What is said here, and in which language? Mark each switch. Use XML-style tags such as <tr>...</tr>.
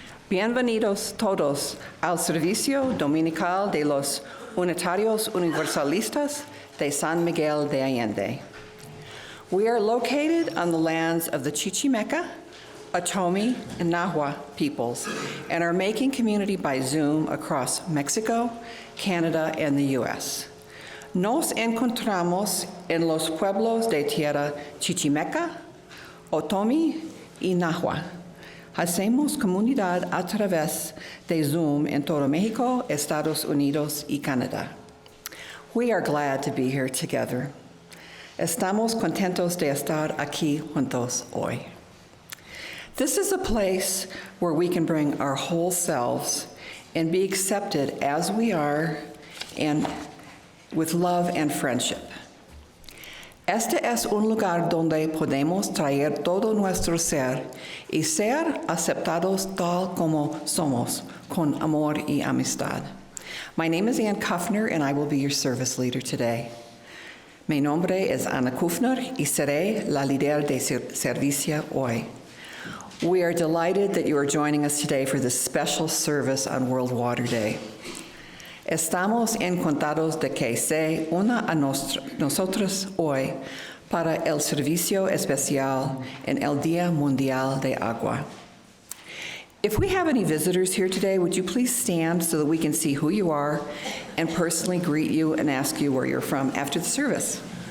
<es>Bienvenidos todos al servicio dominical de los Unitarios Universalistas de San Miguel de Allende.</es> <en>We are located on the lands of the Chichimeca, Otomi, and Nahua peoples, and are making community by Zoom across Mexico, Canada, and the U.S.</en> <es>Nos encontramos en los pueblos de tierra Chichimeca, Otomi, y Nahua. Hacemos comunidad a través de Zoom en todo México, Estados Unidos, y Canadá.</es> <en>We are glad to be here together.</en> <es>Estamos contentos de estar aquí juntos hoy.</es> <en>This is a place where we can bring our whole selves and be accepted as we are and with love and friendship.</en> <es>Este es un lugar donde podemos traer todo nuestro ser y ser aceptados tal como somos, con amor y amistad.</es> <en>My name is Ann Kuffner, and I will be your service leader today.</en> <es>Mi nombre es Ana Kuffner y seré la líder de servicio hoy.</es> <en>We are delighted that you are joining us today for this special service on World Water Day.</en> <es>Estamos encantados de que se una a nosotros hoy para el servicio especial en el Día Mundial de Agua.</es> <en>If we have any visitors here today, would you please stand so that we can see who you are and personally greet you and ask you where you're from after the service?</en>